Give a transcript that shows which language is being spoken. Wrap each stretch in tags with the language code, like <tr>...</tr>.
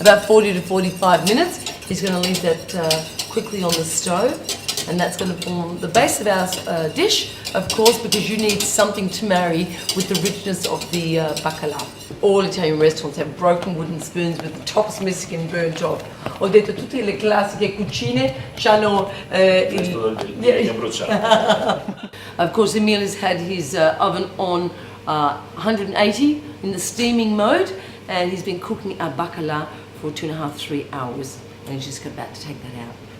<en>About 40 to 45 minutes. He's going to leave that quickly on the stove, and that's going to form the base of our dish, of course, because you need something to marry with the richness of the baccalà. All Italian restaurants have broken wooden spoons with the tops missing and burnt off.</en> <it>Ho detto tutte le classiche cucine hanno legno bruciato.</it> <en>Of course, Emile has had his oven on 180 in the steaming mode, and he's been cooking our baccalà for 2.5 to 3 hours, and he's just about to take that out.</en>